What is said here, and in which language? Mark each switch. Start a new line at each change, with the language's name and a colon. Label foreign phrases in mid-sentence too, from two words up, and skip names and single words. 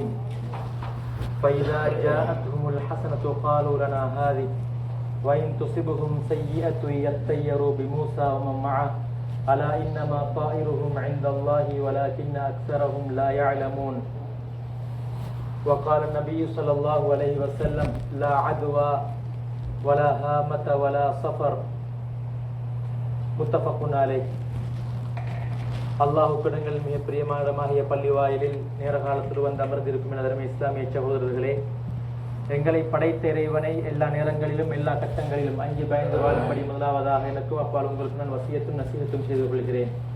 Arabic: فإذا جاءتهم الحسنة قالوا لنا هذه وإن تصبهم سيئة يطيروا بموسى ومن معه ألا إنما طائرهم عند الله ولكن أكثرهم لا يعلمون. وقال النبي صلى الله عليه وسلم: لا عدوى ولا هامة ولا صفر. متفق عليه.
Tamil: அல்லாஹ் கடங்கள் மிக பிரியமானமாகிய பள்ளி வாயிலில் நேர காலத்தில் வந்து அமர்ந்திருக்கும் எனதருமை இஸ்லாமிய சகோதரர்களே, எங்களை படைத்த இறைவனை எல்லா நேரங்களிலும் எல்லா கட்டங்களிலும் அஞ்சு பயந்து வாழும்படி முதலாவதாக எனக்கும் அப்பால் உங்களுக்கு நான் வசியத்தும் நசீகத்தும் செய்து கொள்கிறேன்.